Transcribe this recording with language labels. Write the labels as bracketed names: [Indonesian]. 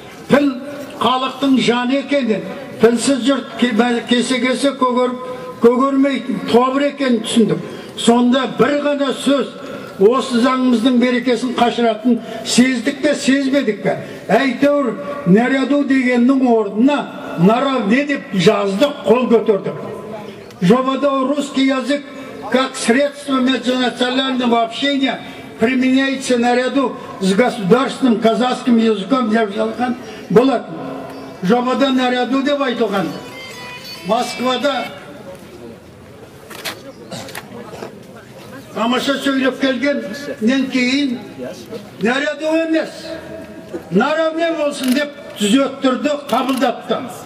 [Kazakh] Тіл халықтың жаны екенін, тілсіз жұрт кесе-кесе көгермейтін, тобыр екенін түсіндік. Сонда бір ғана сөз осы заңымыздың берекесін қашыратын сездік пе, сезбедік пе? Әйтеуір, наряду дегеннің орнына наравне деп жаздық, қол көтердік. Жобада [Russian] русский язык как средство межнационального общения применяется наряду с государственным казахским языком [Kazakh] деп жазылған болатын. Жобада наряду деп айтылған. Москвада тамаша сөйлеп келгеннен кейін наряду емес, наравне болсын деп түзеттірді, қабылдатты.